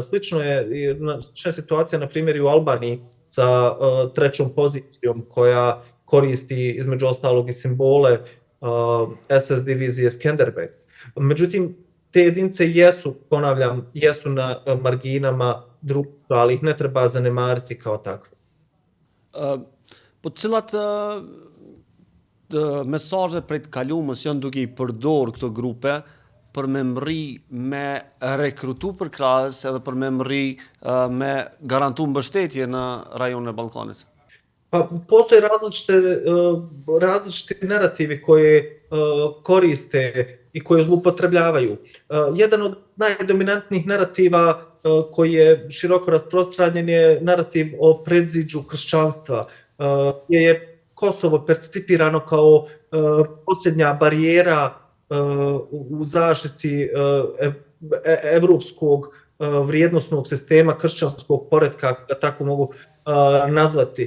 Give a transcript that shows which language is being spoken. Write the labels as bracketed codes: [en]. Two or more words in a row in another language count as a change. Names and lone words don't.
[bs] Slična je situacija, na primjer, i u Albaniji sa trećom pozicijom koja koristi između ostalog i simbole SS divizije Skenderbeg. Međutim, te jedinice jesu, ponavljam, jesu na marginama društva, ali ih ne treba zanemariti kao takve. [sq] Po cilat mesazhe prej të kalumës janë duke i përdor këto grupe për me mri me rekrutu për krahës edhe për me mri me garantu mbështetje në rajonin e Ballkanit? [bs] Pa postoje različiti narativi koje koriste i koje zloupotrebljavaju. Jedan od najdominantnijih narativa koji je široko rasprostranjen je narativ o predziđu kršćanstva, gdje je Kosovo percipirano kao posljednja barijera u zaštiti evropskog vrijednosnog sistema kršćanskog poretka, ako ga tako mogu nazvati.